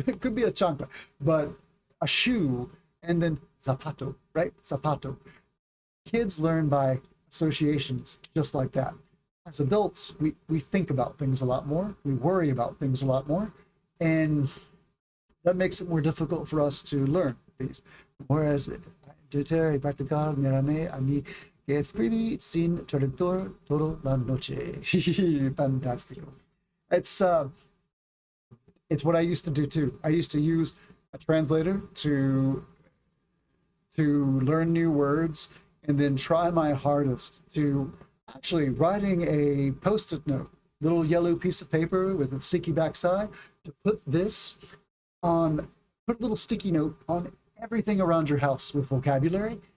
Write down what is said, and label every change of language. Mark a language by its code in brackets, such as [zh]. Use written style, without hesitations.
[en] It could be a chancla, but a shoe, and then zapato, right? Zapato. Kids learn by associations just like that. As adults, we think about things a lot more, we worry about things a lot more, and that makes it more difficult for us to learn these. [es] Whereas yo practicar mirame a mí que escribí sin traductor toda la noche. Fantástico. [en] It's what I used to do too. I used to use a translator to learn new words and then try my hardest to actually writing a post-it note, little yellow piece of paper with a sticky backside, to put a little sticky note on everything around your house with vocabulary.